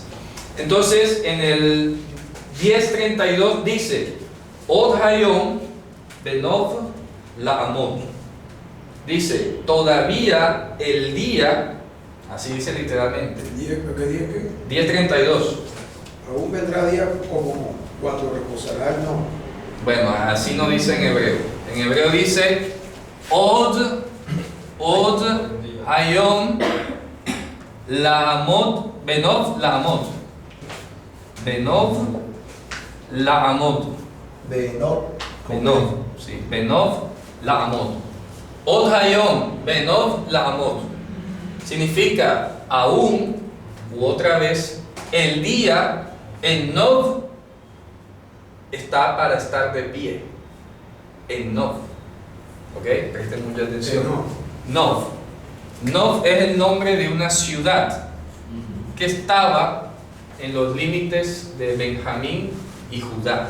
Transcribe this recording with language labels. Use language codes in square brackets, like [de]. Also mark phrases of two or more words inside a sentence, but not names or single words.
[es] Entonces, en el 10:32 dice: [he] עוד היום בנב לעמד. [es] Dice, todavía el día, así dice literalmente. ¿Qué día qué? 10:32. Aún vendrá día como cuando reposará el no. Bueno, así no dice en hebreo. En hebreo dice [he] עוד היום לעמד בנב לעמד. בנב לעמד. בנב, sí, בנב לעמד. עוד היום בנב לעמד. [es] Significa aún u otra vez el día en Nov está para estar de pie. En Nov. ¿Ok? Presten mucha atención. Nov. Nov es el nombre de una ciudad que estaba en los límites de Benjamín y Judá.